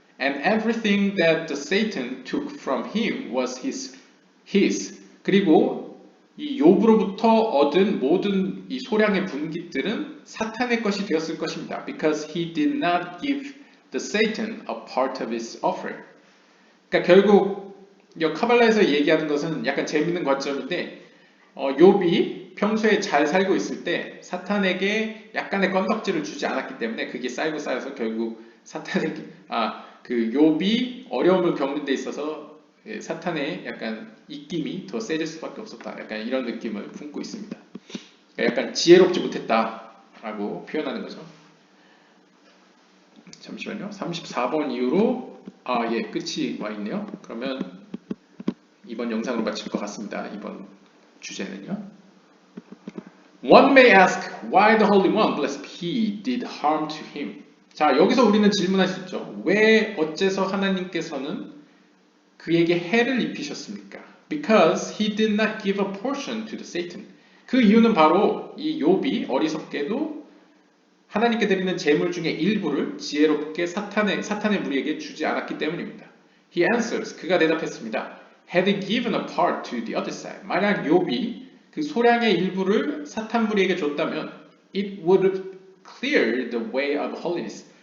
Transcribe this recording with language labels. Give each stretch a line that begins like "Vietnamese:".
English: And everything that the Satan took from him was his.
Korean: 그리고 이 욥으로부터 얻은 모든 이 소량의 분깃들은 사탄의 것이 되었을 것입니다.
English: Because he did not give the Satan a part of his offering.
Korean: 그러니까 결국 이 카발라에서 얘기하는 것은 약간 재밌는 관점인데 욥이 평소에 잘 살고 있을 때 사탄에게 약간의 건덕지를 주지 않았기 때문에 그게 쌓이고 쌓여서 결국 사탄에게 그 욥이 어려움을 겪는 데 있어서 사탄의 약간 입김이 더 세질 수밖에 없었다. 약간 이런 느낌을 품고 있습니다. 그러니까 약간 지혜롭지 못했다라고 표현하는 거죠. 잠시만요. 34번 이후로 예, 끝이 와 있네요. 그러면 이번 영상으로 마칠 것 같습니다. 이번 주제는요.
English: One may ask why the Holy One, blessed he, did harm to him.
Korean: 자, 여기서 우리는 질문할 수 있죠. 왜 어째서 하나님께서는 그에게 해를 입히셨습니까?
English: Because he did not give a portion to the Satan.
Korean: 그 이유는 바로 이 욥이 어리석게도 하나님께 드리는 제물 중에 일부를 지혜롭게 사탄의 무리에게 주지 않았기 때문입니다.
English: He answers.
Korean: 그가 대답했습니다.
English: Had he given a part to the other side.
Korean: 만약 욥이 그 소량의 일부를 사탄 무리에게 줬다면
English: it would have cleared the way of holiness.